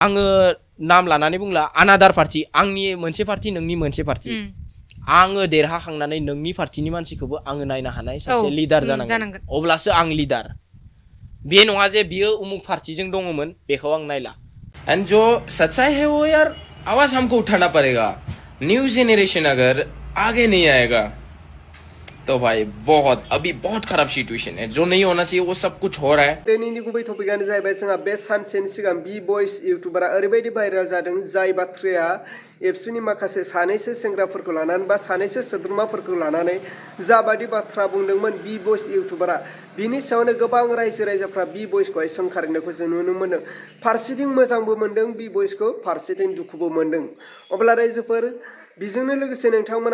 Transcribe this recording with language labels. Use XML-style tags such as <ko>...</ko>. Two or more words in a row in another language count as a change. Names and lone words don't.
<brx>आङो नाम लानानै बुंला आनादार पार्टी आंनि मोनसे पार्टी नोंनि मोनसे पार्टी आङो देरहाखांनानै नोंनि पार्टीनि मानसिखौबो आङो नायनो हानाय सासे लिडार जानांगोन अब्लासो आं लिडार बे नङा जे बियो उमुक पार्टीजों दङमोन बेखौ आं नायला</brx> <hi>एंड जो सच्चाई है वो यार आवाज हमको उठाना पड़ेगा</hi> <en>new generation</en> <hi>अगर आगे नहीं आएगा तो भाई अभी बहुत खराब सिचुएशन है जो नहीं होना चाहिए वो सब कुछ हो रहा है</hi> <brx>दिनैनि गुबै टपिकआनो जाहैबाय जोंहा बे सानसेनि सिगां बी बयस इउटुबारा ओरैबायदि भाइरेल जादों जाय बाथ्राया एबसुनि माखासे सानैसो सेंग्राफोरखौ लानानै बा सानैसो सोद्रोमाफोरखौ लानानै जाबादि बाथ्रा बुंदोंमोन बी बयस इउटुबारा बिनि सायावनो गोबां रायजो राजाफ्रा बी बयसखौहाय सोंखारिनायखौ जों नुनो मोनो फारसेथिं मोजांबो मोनदों बी बयसखौ फारसेथिं दुखुबो मोनदों अब्ला रायजोफोर बेजोंनो लोगोसे नोंथांमोना</brx>